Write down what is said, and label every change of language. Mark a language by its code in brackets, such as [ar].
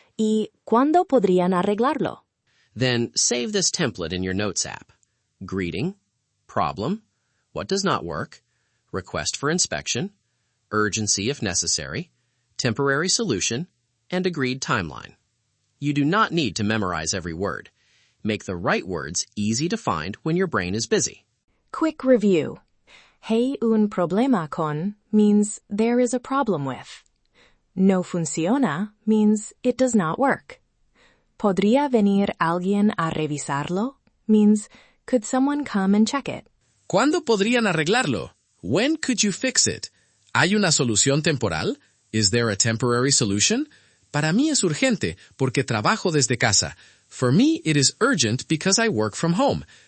[es] y "¿Cuándo podrían arreglarlo?" [en] Then save this template in your Notes app. Greeting, problem, what does not work, request for inspection, urgency if necessary, temporary solution, and agreed timeline. You do not need to memorize every word. Make the right words easy to find when your brain is busy. Quick review. [es] Hay un problema con [en] means there is a problem with. [es] No funciona [en] means it does not work. [es] ¿Podría venir alguien a revisarlo? [en] Means, could someone come and check it? [es] ¿Cuándo podrían arreglarlo? [en] When could you fix it? [es] ¿Hay una solución temporal? [en] Is there a temporary solution? [es] Para mí es urgente porque trabajo desde casa. [en] For me, it is urgent because I work from home.